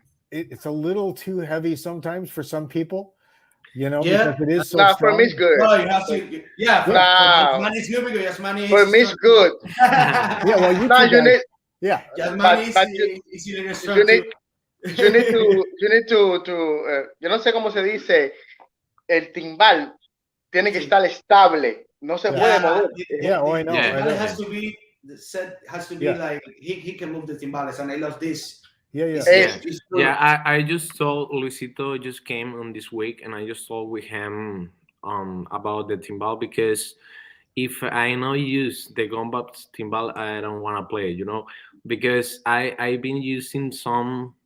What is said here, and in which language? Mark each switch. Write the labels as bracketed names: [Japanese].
[English] It's a little too heavy sometimes for some people, because it is so strong. For me it's good. No, you have to. Yasmane is good because Yasmane is for me it's good. Yeah, well, Yasmane is really strong too. You need to [Spanish] yo no sé cómo se dice, el timbal tiene que estar estable, no se puede mover. [English] I know. It has to be like he can move the timbales, and I love this. I just told Luisito just came on this week, and I just told with him about the timbal, because if I not use the Gon Bops timbal, I don't want to play it, because I've been using some